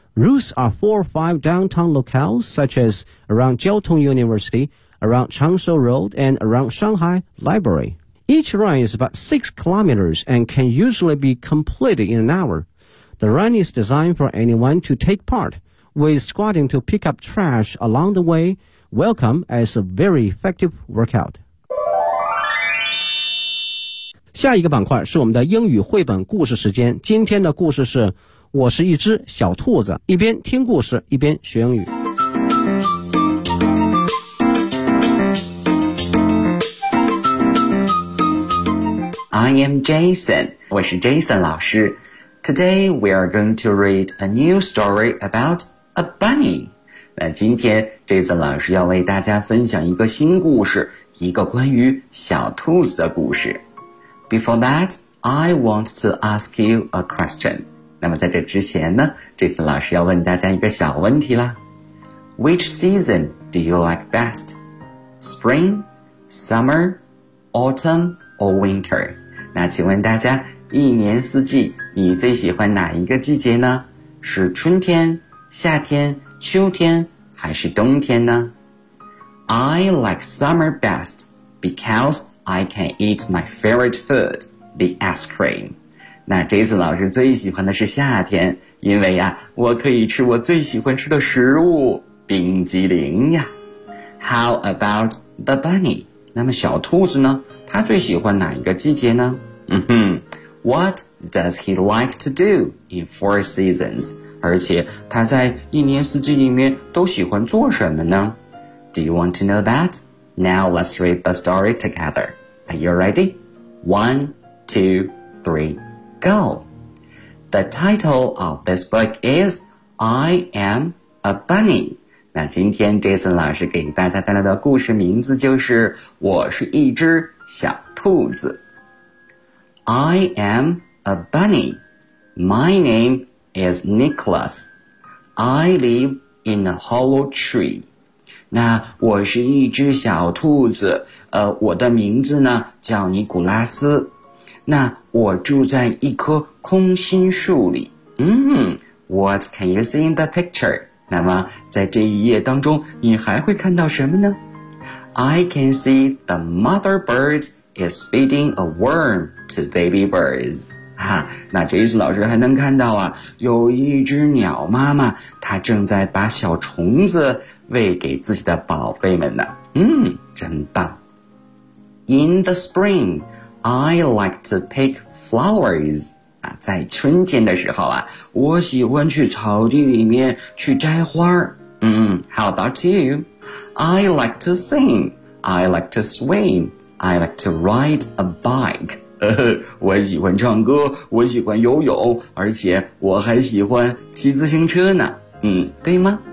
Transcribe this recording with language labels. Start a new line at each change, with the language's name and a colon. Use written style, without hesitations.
English: Routes are 4 or 5 downtown locales, such as around Jiaotong University, around Changshou Road, and around Shanghai Library. Each run is about 6 kilometers and can usually be completed in an hour. The run is designed for anyone to take part. With squatting to pick up trash along the way, welcome as a very effective workout.
Chinese: 下一个板块是我们的英语绘本故事时间。今天的故事是《我是一只小兔子》，一边听故事，一边学英语。
English: I am Jason.
Chinese: 我是 Jason 老师。
English: Today we are going to read a new story about. A bunny.
Chinese: 那今天 Jason 老师要为大家分享一个新故事，一个关于小兔子的故事。
English: Before that, I want to ask you a question.
Chinese: 那么在这之前呢， Jason 老师要问大家一个小问题啦。
English: Which season do you like best? Spring, summer, autumn, or winter?
Chinese: 那请问大家，一年四季，你最喜欢哪一个季节呢？是春天？夏天、秋天还是冬天呢？
English: I like summer best because I can eat my favorite food, the ice cream.
Chinese: 那 Jason 老师最喜欢的是夏天，因为啊，我可以吃我最喜欢吃的食物，冰激凌呀。
English: How about the bunny?
Chinese: 那么小兔子呢？他最喜欢哪一个季节呢？
English: What does he like to do in 4 seasons?
Chinese: 而且他在一年四季里面都喜欢做什么呢？
English: Do you want to know that? Now let's read the story together. Are you ready? 1, 2, 3, go! The title of this book is I Am a bunny。
Chinese: 那今天 Jason 老师给大家带来的故事名字就是我是一只小兔子。
English: I am a bunny. My name is Nicholas. I live in a hollow tree.
Chinese: 那我是一只小兔子，我的名字呢叫尼古拉斯。那我住在一棵空心树里。
English: What can you see in the picture?
Chinese: 那么在这一页当中你还会看到什么呢？
English: I can see the mother bird is feeding a worm to baby birds.
Chinese: 哈，那Jason老师还能看到啊，有一只鸟妈妈，她正在把小虫子喂给自己的宝贝们呢。真棒。
English: In the spring, I like to pick flowers.
Chinese: 在春天的时候啊，我喜欢去草地里面去摘花。
English: How about you? I like to sing. I like to swim. I like to ride a bike.
Chinese: 我喜欢唱歌，我喜欢游泳，而且我还喜欢骑自行车呢。对吗？